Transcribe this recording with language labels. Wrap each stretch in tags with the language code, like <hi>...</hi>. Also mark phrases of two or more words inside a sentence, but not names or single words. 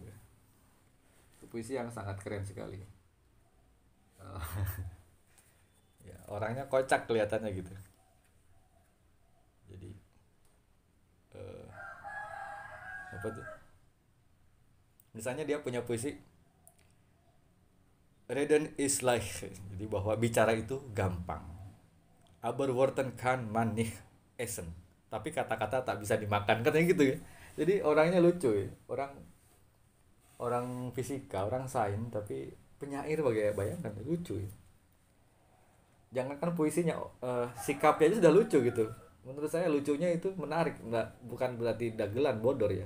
<id>Itu puisi yang sangat keren sekali. Ya, orangnya kocak kelihatannya gitu. Jadi apa tuh? Misalnya dia punya puisi</id> <de>Reden is like,</de> <id>jadi bahwa bicara itu gampang.</id> <de>Aber Worten kann man nicht essen.</de> <id>Tapi kata-kata tak bisa dimakan, katanya gitu ya. Jadi orangnya lucu ya. Orang fisika, orang sains, tapi penyair bayangkan lucu ya. Jangankan puisinya, sikapnya aja sudah lucu gitu. Menurut saya lucunya itu menarik, bukan berarti dagelan bodor ya.</id>